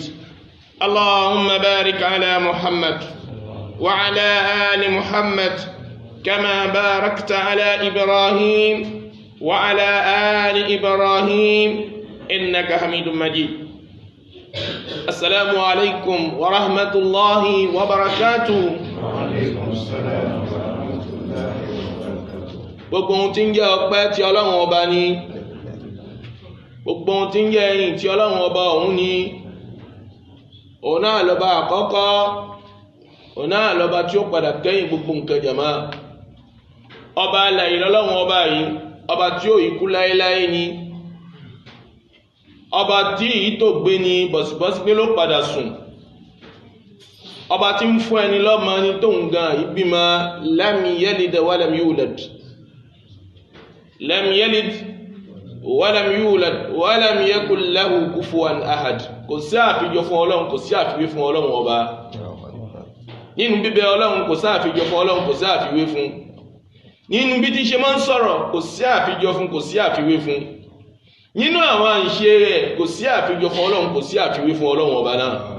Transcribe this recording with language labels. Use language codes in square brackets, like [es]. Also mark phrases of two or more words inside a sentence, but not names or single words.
[ar] اللهم بارك على محمد وعلى آل محمد كما باركت على إبراهيم وعلى آل إبراهيم إنك حميد مجيد. السلام عليكم ورحمة الله وبركاته. وعليكم السلام ورحمة الله وبركاته. [yo] gbogbo ohun tí ń jẹ́ ọpẹ́ tí Ọlọ́run ọba ní, gbogbo ohun tí ń jẹ́ ẹ̀yìn tí Ọlọ́run ọba òun ní, òun náà lọ́ba àkọ́kọ́, òun náà lọ́ba tí ó padà kẹ́yìn gbogbo nǹkan jàmá. Ọba alààyè lọ́lọ́run ọba yìí, ọba tí ó ikú láéláé ni, ọba tí èyí tó gbé ni bọ̀sibọ́sí pé ló padà sùn, ọba tí ń fún ẹni lọ́mọ ní tóun gan ìbímọ [ar] لم يلد ولم يولد لم يلد ولم يولد ولم يكن له كفوا أحد. [yo] Kò sí àfijọ fún Ọlọ́run, kò sí àfiwé fún Ọlọ́run ọba. Nínú bíbẹ Ọlọ́run kò sí àfijọ fún Ọlọ́run, kò sí àfiwé fún. Nínú bí tí ṣe máa ń sọ̀rọ̀ kò sí àfijọ fún, kò sí àfiwé fún. Nínú àwọn ìṣe rẹ̀ kò sí àfijọ fún Ọlọ́run, kò sí àfiwé fún Ọlọ́run ọba náà.